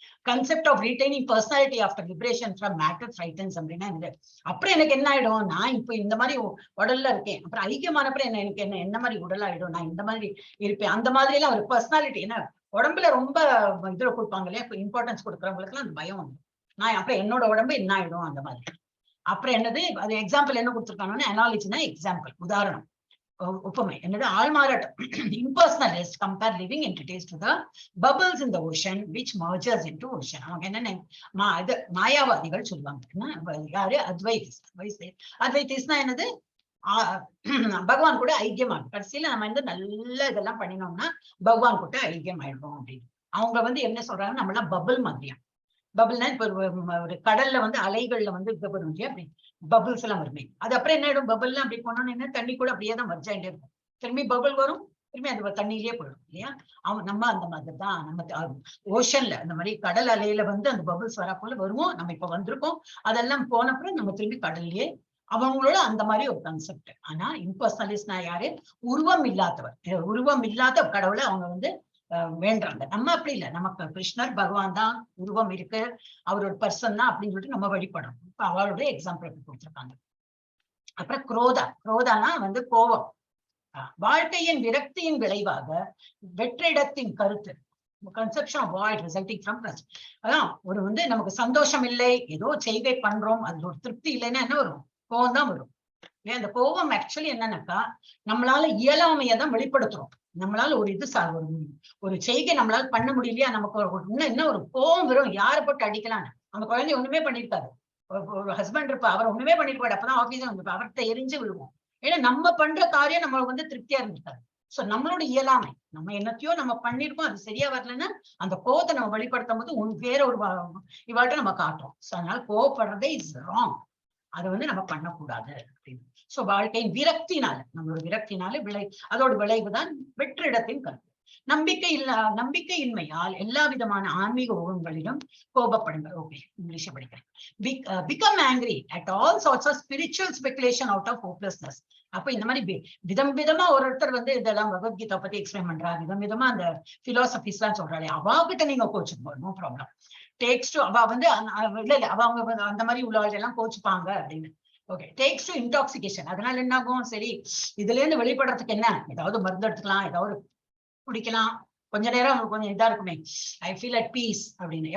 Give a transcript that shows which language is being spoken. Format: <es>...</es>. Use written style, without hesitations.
<en>concept of retaining personality after liberation from matter frightens</en> <ta>அப்படின்னா அப்புறம் எனக்கு என்ன ஆயிடும், நான் இப்ப இந்த மாதிரி உடல்ல இருக்கேன், அப்புறம் ஐக்கியமானப்பறம் எனக்கு என்ன மாதிரி உடல் ஆயிடும், நான் இந்த மாதிரி இருப்பேன், அந்த மாதிரி எல்லாம் ஒரு பர்சனாலிட்டி. ஏன்னா உடம்புல ரொம்ப இதுல கொடுப்பாங்க இல்லையா, இம்பார்ட்டன்ஸ் கொடுக்குறவங்களுக்கு எல்லாம் அந்த பயம் வந்து, நான் அப்புறம் என்னோட உடம்பு என்ன ஆயிடும் அந்த மாதிரி. அப்புறம் என்னது, அது எக்ஸாம்பிள் என்ன கொடுத்துருக்காங்கன்னா, அனாலஜினா எக்ஸாம்பிள், உதாரணம், உப்பமை என்னது, ஆள்மாறாட்டம்.</ta> <en>Impersonalist compare living entities to the bubbles in the ocean which merges into ocean.</en> <ta>அவங்க என்னென்ன மாயாவாதிகள் சொல்லுவாங்க. யாரு? அத்வைதிஸ்னா என்னது, பகவான் கூட ஐக்கியமாகும். கடைசியில நம்ம வந்து நல்ல இதெல்லாம் பண்ணினோம்னா பகவான் கூட ஐக்கியம் ஆயிடுவோம் அப்படின்னு. அவங்க வந்து என்ன சொல்றாங்க, நம்ம எல்லாம் பபிள் மாதிரியா, பபிள்னா இப்ப ஒரு கடல்ல வந்து அலைகள்ல வந்து இது வரும் இல்லையா, அப்படி பபிள்ஸ் எல்லாம் வருமே. அது அப்புறம் என்ன ஆயிடும், பபிள்லாம் அப்படி போனோம்னு என்ன தண்ணி கூட அப்படியே தான் வர்ஜாயிட்டே இருக்கும். திரும்பி பபிள் வரும், திரும்பி அது தண்ணியிலேயே போயிடும் இல்லையா. நம்ம அந்த மாதிரி தான் நம்ம ஓஷன்ல அந்த மாதிரி கடல் அலையில வந்து அந்த பபிள்ஸ் வரா போல வருவோம். நம்ம இப்ப வந்திருக்கோம், அதெல்லாம் போனப்புறம் நம்ம திரும்பி கடல்லையே அவங்களோட அந்த மாதிரி ஒரு கான்செப்ட். ஆனா இம்பர்சனலிஸ்ட்னா யாரு, உருவம் இல்லாதவர், உருவம் இல்லாத கடவுளை அவங்க வந்து வேண்டாங்க. நம்ம அப்படி இல்லை, நமக்கு கிருஷ்ணர் பகவான் தான், உருவம் இருக்கு, அவரோட பர்சன் தான் அப்படின்னு சொல்லிட்டு நம்ம வழிபடணும். இப்ப அவளுடைய எக்ஸாம்பிள் கொடுத்திருக்காங்க. அப்புறம் குரோதானா வந்து கோபம். வாழ்க்கையின் விரக்தியின் விளைவாக வெற்றிடத்தின் கருத்து,</ta> <en>conception of void resulting from trust.</en> <ta>அதான் ஒரு வந்து நமக்கு சந்தோஷம் இல்லை, ஏதோ செய்கை பண்றோம், அது ஒரு திருப்தி இல்லைன்னா என்ன வரும், கோபம் தான் வரும். அந்த கோபம் ஆக்சுவலி என்னன்னாக்கா நம்மளால இயலாமையை தான் வெளிப்படுத்துறோம். நம்மளால ஒரு இது ஒரு செய்கை நம்மளால பண்ண முடியலையா, நமக்கு இன்னும் என்ன ஒரு கோபம் வரும், யாரை போட்டு அடிக்கலான்னு. அந்த குழந்தை ஒண்ணுமே பண்ணிருக்காரு, ஒரு ஹஸ்பண்ட் இருப்பா, அவர் ஒண்ணுமே பண்ணிருப்பாரு, அப்பதான் ஆபீஸ் வந்து அவர்கிட்ட எரிஞ்சு விழுவோம். ஏன்னா நம்ம பண்ற காரியம் நம்மளுக்கு வந்து திருப்தியா இருந்திருக்காரு. சோ நம்மளோட இயலாமை, நம்ம என்னத்தையோ நம்ம பண்ணிருக்கோம், அது சரியா வரலன்னா அந்த கோபத்தை நம்ம வெளிப்படுத்தும் போது வேற ஒரு இவாட்ட நம்ம காட்டுறோம். சோ அதனால கோவப்படுறதே</ta> <en>is wrong,</en> <ta>அதை வந்து நம்ம பண்ணக்கூடாது அப்படின்னு. சோ வாழ்க்கையின் விரக்தினால, நம்மளோட விரக்தினால அதோட விளைவுதான் வெற்றிடத்தின் கருத்து. நம்பிக்கையின்மையால் எல்லா விதமான ஆன்மீக உருவங்களிலும் கோபப்படுங்கள். ஓகே, இங்கிலீஷ் படிக்கிறேன்.</ta> <en>Become angry at all sorts of spiritual speculation out of hopelessness.</en> <ta>அப்ப இந்த மாதிரி விதமா ஒருத்தர் வந்து இதெல்லாம் பகவத்கீதா பத்தி எக்ஸ்பிளைன் பண்றா, விதமா அந்த பிலாசபிஸ் எல்லாம் சொல்றாளே, அவாகிட்ட நீங்க கோச்சுக்கோ, நோ ப்ராப்ளம்.</ta> <en>takes to</en> <ta>அவ வந்து இல்ல அவங்க அந்த மாதிரி உள்ளவர்கள் எல்லாம் கோச்சுப்பாங்க அப்படின்னு. Okay,</ta> <en>Takes to intoxication.</en> <ta>அதனால என்ன ஆகும், சரி இதுல இருந்து வெளிப்படுறதுக்கு என்ன, ஏதாவது மருந்து எடுத்துக்கலாம், ஏதாவது குடிக்கலாம், கொஞ்ச நேரம் கொஞ்சம் இதா இருக்குமே,</ta> <en>I feel at peace</en> <ta>அப்படின்னு.</ta>